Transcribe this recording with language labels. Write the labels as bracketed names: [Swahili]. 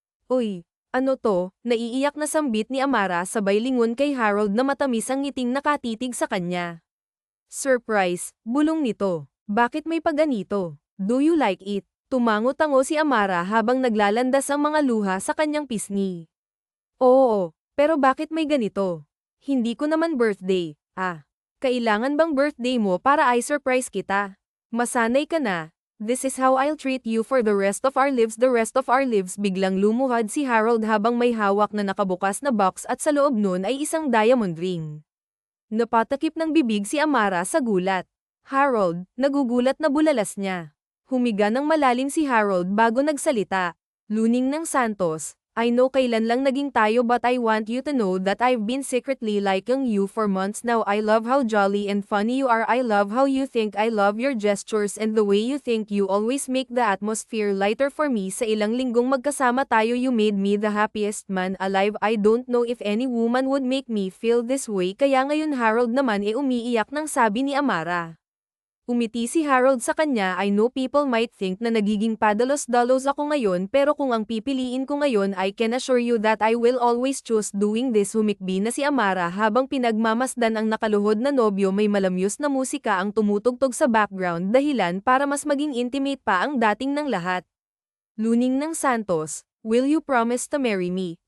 [Filipino] Uy, ano to? Naiiyak na sambit ni Amara sabay lingon kay Harold na matamis ang ngiting nakatitig sa kanya. Surprise, bulong nito. Bakit may paganito? [English] Do you like it? [Filipino] Tumango-tango si Amara habang naglalandas ang mga luha sa kanyang pisngi. Oo, pero bakit may ganito? Hindi ko naman birthday. Kailangan bang birthday mo para i-surprise kita? Masanay ka na. [English] This is how I'll treat you for the rest of our lives. The rest of our lives. [Filipino] Biglang lumuhad si Harold habang may hawak na nakabukas na box at sa loob nun ay isang diamond ring. Napatakip ng bibig si Amara sa gulat. Harold, nagugulat na bulalas niya. Humiga ng malalim si Harold bago nagsalita. [English] Luning ng Santos, I know [Filipino] kailan lang naging tayo [English] but I want you to know that I've been secretly liking you for months now. I love how jolly and funny you are. I love how you think. I love your gestures and the way you think. You always make the atmosphere lighter for me. [Filipino] Sa ilang linggong magkasama tayo [English] you made me the happiest man alive. I don't know if any woman would make me feel this way. [Filipino] Kaya ngayon Harold naman umiiyak nang sabi ni Amara. Umiti si Harold sa kanya. [English] I know people might think [Filipino] na nagiging padalos-dalos ako ngayon pero kung ang pipiliin ko ngayon [English] I can assure you that I will always choose doing this. [Filipino] Humikbi na si Amara habang pinagmamasdan ang nakaluhod na nobyo. May malamyos na musika ang tumutugtog sa background dahilan para mas maging intimate pa ang dating ng lahat. [English] Luning ng Santos, will you promise to marry me?